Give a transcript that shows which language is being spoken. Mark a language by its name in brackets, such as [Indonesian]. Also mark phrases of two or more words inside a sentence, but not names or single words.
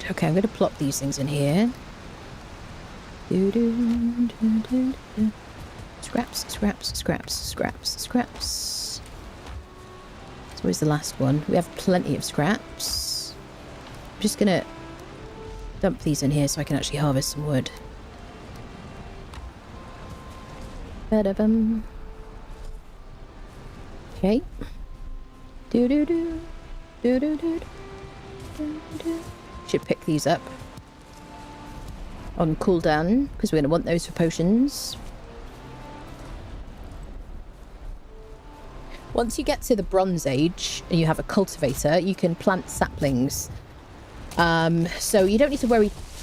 [English] Okay, I'm going to plop these things in here. Scraps, scraps, scraps, scraps, scraps. So where's the last one? We have plenty of scraps. I'm just going to dump these in here so I can actually harvest some wood. Ba-da-bum. Okay. Do-do-do. Do-do-do. Do-do-do. Should pick these up on cooldown, because we're going to want those for potions. Once you get to the Bronze Age and you have a cultivator, you can plant saplings. So you don't need to worry.